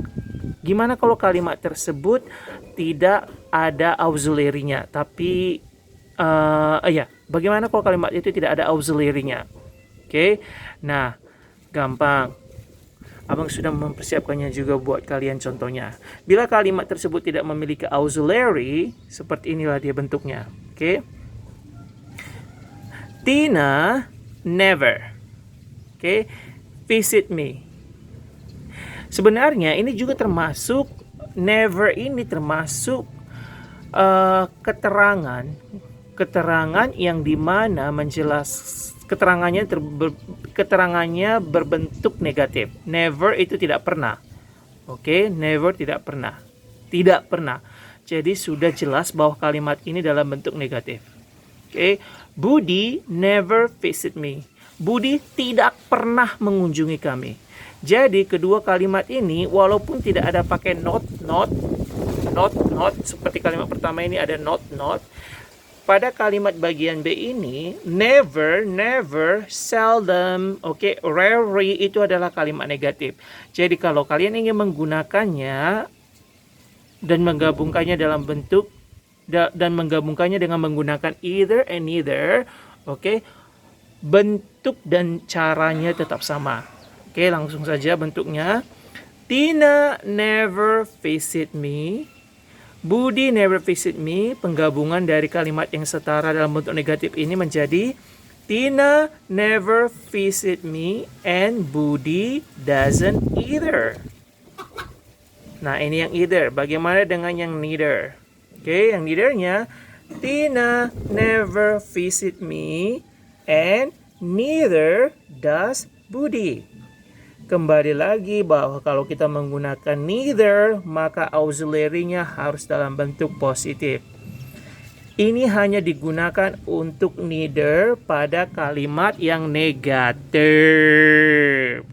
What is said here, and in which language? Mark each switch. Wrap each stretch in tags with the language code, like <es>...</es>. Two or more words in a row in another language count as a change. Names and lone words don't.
<id>Gimana kalau kalimat tersebut tidak ada auxiliary-nya, tapi bagaimana kalau kalimat itu tidak ada auxiliary-nya? Oke. Nah, gampang. Abang sudah mempersiapkannya juga buat kalian contohnya. Bila kalimat tersebut tidak memiliki auxiliary, seperti inilah dia bentuknya. Oke.</id> <en>Tina never, visit me.</en> <id>Sebenarnya ini juga termasuk, never ini termasuk keterangan yang dimana keterangannya berbentuk negatif. Never itu tidak pernah. Never tidak pernah. Tidak pernah. Jadi sudah jelas bahwa kalimat ini dalam bentuk negatif.</id> <en>Budi never visit me.</en> <id>Budi tidak pernah mengunjungi kami. Jadi kedua kalimat ini walaupun tidak ada pakai not seperti kalimat pertama ini ada not. Pada kalimat bagian B ini</id> <en>never, seldom, rarely</en> <id>itu adalah kalimat negatif. Jadi kalau kalian ingin menggunakannya dan menggabungkannya dalam bentuk dan menggabungkannya dengan menggunakan</id> <en>either and neither,</en> <id>bentuk dan caranya tetap sama. Langsung saja bentuknya.</id> <en>Tina never visit me. Budi never visit me.</en> <id>Penggabungan dari kalimat yang setara dalam bentuk negatif ini menjadi</id> <en>Tina never visit me and Budi doesn't either.</en> <id>Nah, ini yang either. Bagaimana dengan yang neither? Yang neither-nya</id> <en>Tina never visit me and neither does Budi.</en> <id>Kembali lagi bahwa kalau kita menggunakan neither, maka auxiliary-nya harus dalam bentuk positif. Ini hanya digunakan untuk neither pada kalimat yang negatif.</id>